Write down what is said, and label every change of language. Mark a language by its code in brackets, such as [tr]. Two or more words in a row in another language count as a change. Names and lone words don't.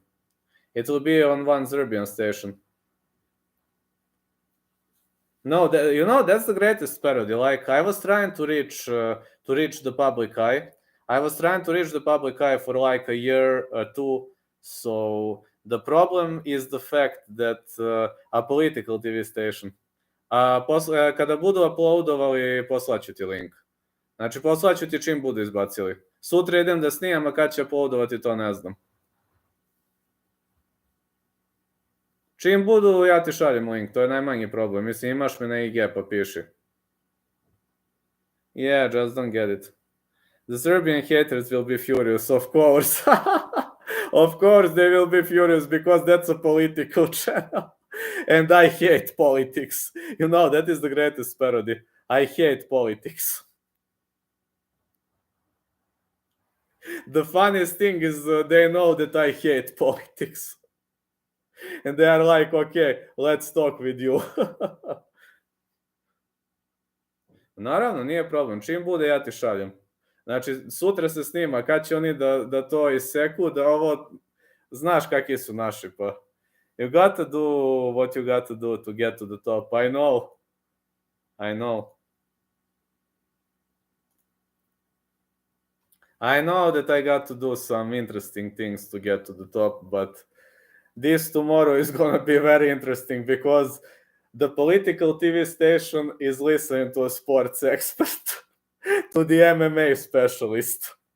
[en] It will be on one Serbian station. No, that's the greatest parody. Like I was trying to reach the public eye. I was trying to reach the public eye for like a year or two. So the problem is the fact that a political TV station. [sr] Kada budu uploadovali, poslaću ti link. Znači, poslaću ti čim budu izbacili. Sutra idem da snimam, a kad će uploadovati, to ne znam. Čim budu, ja ti šaljem link, to je najmanji problem. Mislim, imaš me na IG, pa piši. [en] Yeah, just don't get it. The Serbian haters will be furious, of course. Of course they will be furious because that's a political channel. And I hate politics. That is the greatest parody. I hate politics. The funniest thing is they know that I hate politics. And they are like, okay, let's talk with you. [sr] Naravno, nije problem. Čim bude, ja ti šaljem. Znači, sutra se snima, kad će oni da to iseku, da ovo... Znaš kakvi su naši, pa... [en] You got to do what you got to do to get to the top. I know. I know. I know that I got to do some interesting things to get to the top, but this tomorrow is gonna be very interesting because the political TV station is listening to a sports expert, to the MMA specialist.